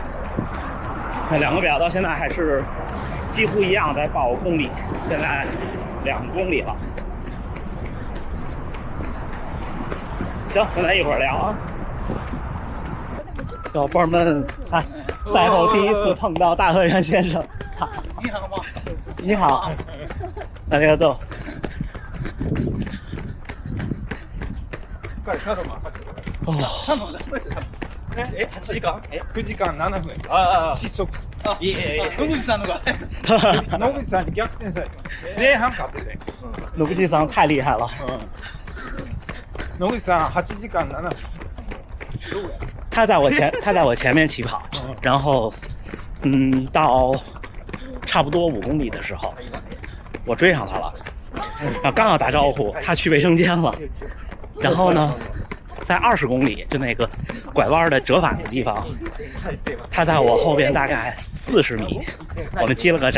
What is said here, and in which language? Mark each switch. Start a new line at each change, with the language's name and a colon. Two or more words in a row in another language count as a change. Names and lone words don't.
Chinese: 那2个表到现在还是几乎一样在报公里，现在2公里了。行，咱一会儿聊啊。小伙伴们，赛后第一次碰到大河原先生。你好吗？你好。
Japanese: ありがとう。 8時間9時間7分失速いやいや野口さんのが野口さんに逆転された前半勝ってて
Chinese: 野口さん太厉害了。
Japanese: 野口さん8時間7分
Chinese: 他在我前面起跑，然后到差不多5公里的时候我追上他了，刚要打招呼他去卫生间了，然后呢在20公里就那个拐弯的折返的地方，他在我后边大概40米，我们击了个掌。